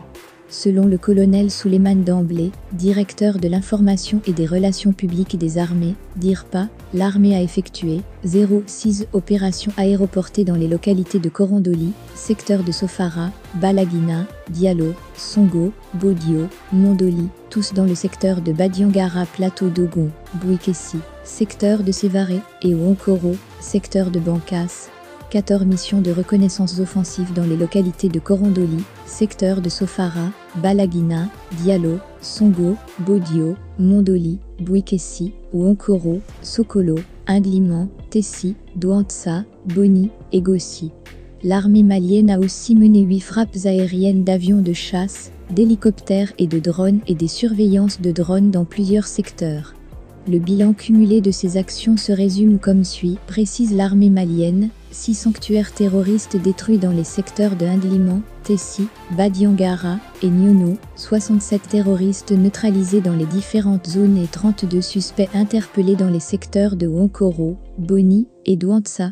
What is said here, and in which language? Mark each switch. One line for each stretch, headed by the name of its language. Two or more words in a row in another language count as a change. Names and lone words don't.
French: Selon le colonel Souleymane Damblé, directeur de l'information et des relations publiques des armées, DIRPA, l'armée a effectué 06 opérations aéroportées dans les localités de Korondoli, secteur de Sofara, Balaguina, Diallo, Songo, Bodio, Mondoli, tous dans le secteur de Badiangara, plateau d'Ogon, Bouikessi, secteur de Sévaré, et Ouankoro, secteur de Bankas. 14 missions de reconnaissance offensive dans les localités de Korondoli, secteur de Sofara, Balaguina, Diallo, Songo, Bodio, Mondoli, Bouikessi, Ouankoro, Sokolo, Ingliman, Tessi, Douantsa, Boni et Gossi. L'armée malienne a aussi mené 8 frappes aériennes d'avions de chasse, d'hélicoptères et de drones et des surveillances de drones dans plusieurs secteurs. Le bilan cumulé de ces actions se résume comme suit, précise l'armée malienne: 6 sanctuaires terroristes détruits dans les secteurs de Ingliman, Tessi, Badiangara et Niono, 67 terroristes neutralisés dans les différentes zones et 32 suspects interpellés dans les secteurs de Ouankoro, Boni et Douantsa.